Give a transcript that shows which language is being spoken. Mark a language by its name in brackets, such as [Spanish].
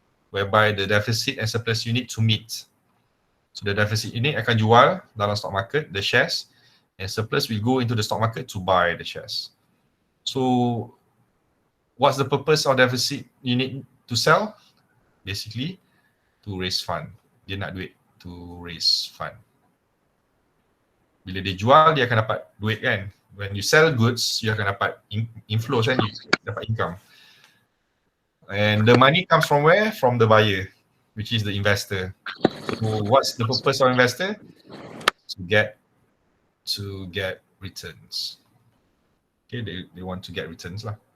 [English] whereby the deficit and surplus unit to meet. So the deficit unit [Malay] akan jual dalam [English] stock market the shares, and surplus will go into the stock market to buy the shares. So what's the purpose of deficit unit to sell? Basically to raise fund. [Malay] Dia nak duit [English] to raise fund. [Malay] Bila dia jual, dia akan dapat duit kan. [English] When you sell goods, you [Malay] akan dapat [English] inflows kan, you [Malay] dapat [English] income. And the money comes from where? From the buyer, which is the investor. So what's the purpose of investor? To get returns. Okay, they want to get returns [Malay] lah.